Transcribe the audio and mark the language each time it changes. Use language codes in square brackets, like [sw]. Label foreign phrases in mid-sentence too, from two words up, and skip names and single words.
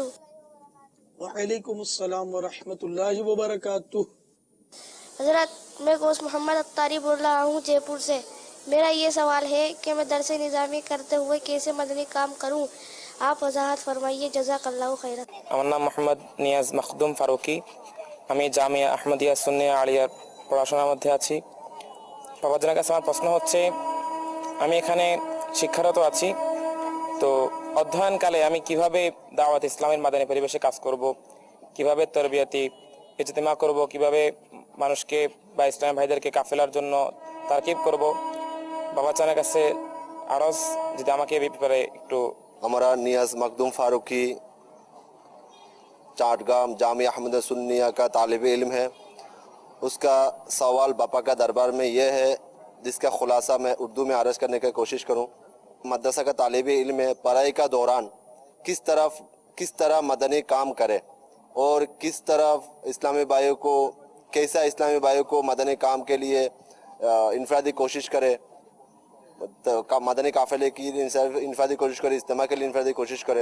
[ur] وعلیکم السلام ورحمۃ اللہ وبرکاتہ۔ حضرت میں گوشت محمد اتاری بول رہا ہوں جے پور سے۔ میرا یہ سوال ہے کہ میں درس نظامی کرتے ہوئے کیسے مدنی کام کروں، آپ وضاحت فرمائیے، جزاک اللہ خیرا۔ [bn] আমার নাম মোহাম্মদ নিয়াজ মখদুম ফারুকি, আমি জামিয়া আহমদিয়া সুন্নিয়া আলিয়ার পড়াশোনার মধ্যে আছি। বাবাজনের কাছে আমার প্রশ্ন হচ্ছে, আমি এখানে শিক্ষারত আছি, তো অধ্যয়নকালে আমি কিভাবে দাওয়াত ইসলামের মাদানী পরিবেশে কাজ করব, কিভাবে তরবিয়াতি ইজতেমা করব, কিভাবে মানুষকে বা ইসলামী ভাইদেরকে কাফেলার জন্য তারকিব করব, বাবাজানের কাছে আরজ যদি আমাকে এই ব্যাপারে একটু। [ur] ہمارا نیاز مخدوم فاروقی چاٹگام جامعہ احمدیہ سنیہ کا طالب علم ہے. اس کا سوال باپا کا دربار میں یہ ہے، جس کا خلاصہ میں اردو میں عرض کرنے کی کوشش کروں. مدرسہ کا طالب علم ہے، پڑھائی کا دوران کس طرح مدنی کام کرے اور کس طرح اسلامی بھائیوں کو کیسا اسلامی بھائیوں کو مدنی کام کے لیے انفرادی کوشش کرے، مدنی قافلے کی انفرادی کوشش کرے، اجتماع کے لیے انفرادی کوشش کرے.